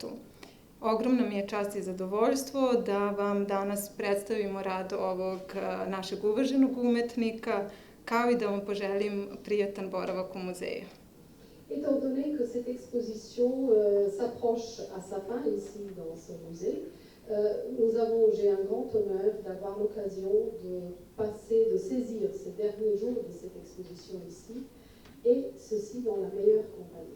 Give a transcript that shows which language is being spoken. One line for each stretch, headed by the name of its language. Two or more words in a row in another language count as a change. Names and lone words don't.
Serbian: Ogromna mi je čast i zadovoljstvo da vam danas predstavimo rad ovog našeg uvaženog umetnika, kao i da vam poželim prijatan boravak u muzeju.
French: Étant donné que cette exposition s'approche à sa fin ici dans ce musée, j'ai un grand honneur d'avoir l'occasion de saisir ces derniers jours de cette exposition ici, et ceci dans la meilleure compagnie.